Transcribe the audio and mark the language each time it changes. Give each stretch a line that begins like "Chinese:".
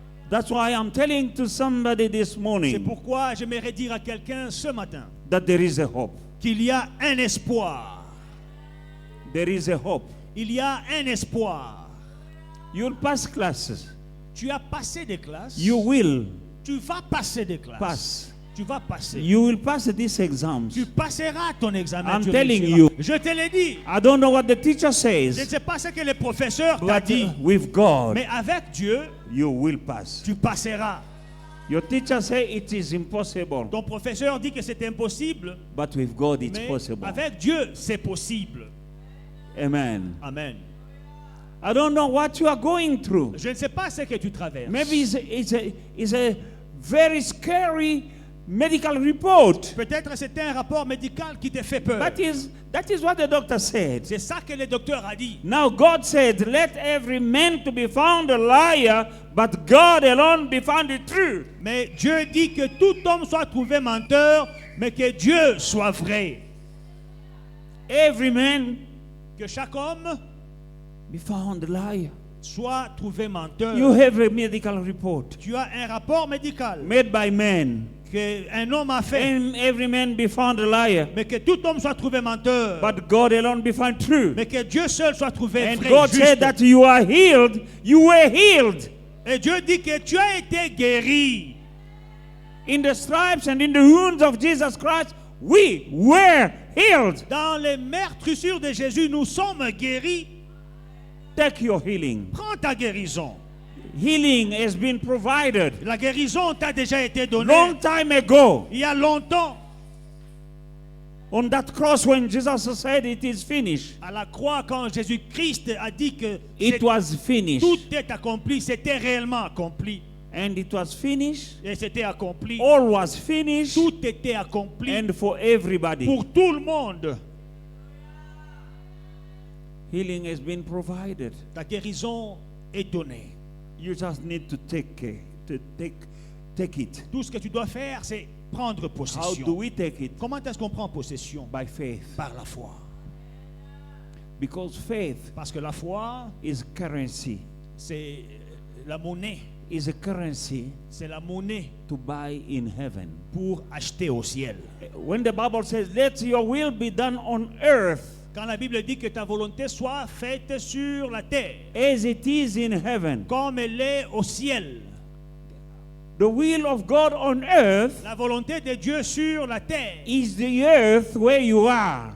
English: That's why I'm telling to somebody this
French: C'est
English: morning
French: pourquoi j'aimerais dire à quelqu'un ce matin
English: that there is a hope.
French: qu'il y a un espoir.
English: There is a hope.
French: Il y a un espoir.
English: You'll pass classes.
French: Tu as passé des classes.
English: You will
French: Tu vas passer des classes.
English: pass.
French: Tu vas passer.
English: You will pass these exams.
French: Tu passeras ton examen.
English: I'm
French: tu
English: telling
French: réussiras.
English: you.
French: Je te l'ai dit.
English: I don't know what the teacher
French: Je ne
English: says,
French: sais pas ce que le professeur t'a
English: but
French: dit.
English: with God,
French: Mais avec Dieu,
English: you will pass.
French: tu passeras.
English: Your teacher say it is impossible,
French: Ton professeur dit que c'est impossible.
English: but with God it's
French: Mais
English: possible.
French: avec Dieu, c'est possible.
English: Amen.
French: Amen.
English: I don't know what you are going through.
French: Je ne sais pas ce que tu traverses.
English: Maybe it's a very scary medical report.
French: Peut-être c'est un rapport médical qui te fait peur.
English: That is what the doctor said.
French: C'est ça que le docteur a dit.
English: Now God said, let every man to be found a liar, but God alone be found true.
French: Mais Dieu dit que tout homme soit trouvé menteur, mais que Dieu soit vrai.
English: Every man
French: Que chaque homme
English: be found a liar.
French: soit trouvé menteur.
English: You have a medical report
French: Tu as un rapport médical
English: made by men,
French: qu'un homme a fait,
English: and every man be found a liar,
French: mais que tout homme soit trouvé menteur,
English: but God alone be found true.
French: mais que Dieu seul soit trouvé
English: And
French: vrai,
English: God
French: juste.
English: said that you are healed. You were healed.
French: Et Dieu dit que tu as été guéri.
English: In the stripes and in the wounds of Jesus Christ, we were healed.
French: Dans les meurtrissures de Jésus, nous sommes guéris.
English: Take your healing.
French: Prends ta guérison.
English: Healing has been provided
French: La guérison t'a déjà été donnée
English: long time ago
French: il y a longtemps.
English: on that cross when Jesus said it is finished.
French: À la croix, quand Jésus-Christ a dit que
English: It was finished.
French: tout est accompli, c'était réellement accompli.
English: And it was finished.
French: Et c'était accompli.
English: All was finished.
French: Tout était accompli
English: And for everybody.
French: pour tout le monde.
English: Healing has been provided.
French: Ta guérison est donnée.
English: You just need to take care, to take it.
French: Tout ce que tu dois faire, c'est prendre
English: How
French: possession.
English: do we take it?
French: Comment est-ce qu'on prend possession?
English: By faith.
French: Par la foi.
English: Because faith
French: Parce que la foi,
English: is currency.
French: c'est la monnaie.
English: Is a currency
French: C'est la monnaie
English: to buy in heaven.
French: pour acheter au ciel.
English: When the Bible says, let your will be done on earth
French: Quand la Bible dit que ta volonté soit faite sur la terre,
English: as it is in heaven.
French: comme elle est au ciel.
English: The will of God on earth
French: La volonté de Dieu sur la terre,
English: is the earth where you are,